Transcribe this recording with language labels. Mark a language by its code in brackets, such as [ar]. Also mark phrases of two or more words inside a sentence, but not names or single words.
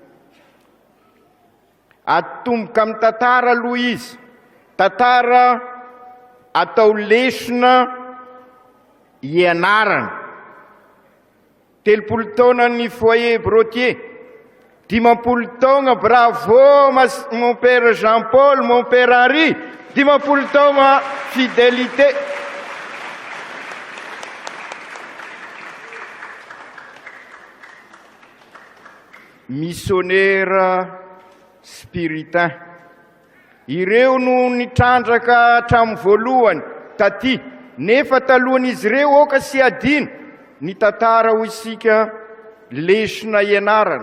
[mg] Atomboka amin'ny tantara aloha izy, tantara atao lesona ianarana. Telopolo taona ny foyer Brotier, 50 taona, [fr] bravo mon père Jean-Paul, mon père Henri, 50 taona fidélité. Missionnaire spiritain, [mg] ireo no nitrandraka hatramin'ny voalohany taty, nefa talohan'izy ireo oka sy adino ny tantara ho isika lesona ianarana.